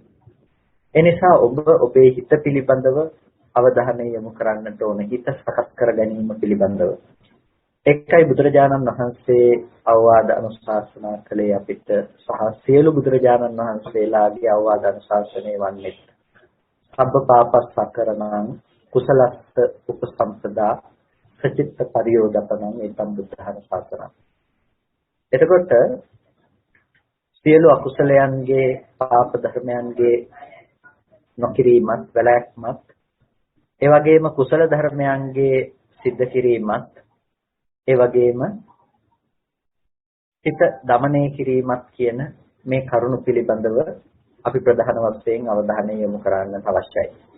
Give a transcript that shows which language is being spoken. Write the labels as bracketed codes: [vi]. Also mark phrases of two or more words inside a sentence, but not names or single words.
[si] ඒ නිසා ඔබ ඔබේ හිත පිළිබඳව අවධානය යොමු කරන්නට ඕන, හිත සකස් කර ගැනීම පිළිබඳව. එකයි බුදුරජාණන් වහන්සේ අවවාද අනුශාසනා කළේ අපිට සහ සියලු බුදුරජාණන් වහන්සේලාගේ අවවාද අනුශාසනය වන්නේ [pi] සබ්බ පාපස්සකරණං කුසලස්ස උපසම්පදා සචිත්ත පරියෝදපනං ඒතම් බුද්ධානුශාසනං. [si] එතකොට සියලු අකුසලයන්ගේ පාප ධර්මයන්ගේ නොකිරීමත් වැළැක්මත් ඒ වගේම කුසල ධර්මයන්ගේ සිද්ධ කිරීමත් ඒ වගේම හිත දමනය කිරීමත් කියන මේ කරුණු පිළිබඳව අපි ප්‍රධාන වශයෙන් අවධානය යොමු කරන්නට අවශ්‍යයි.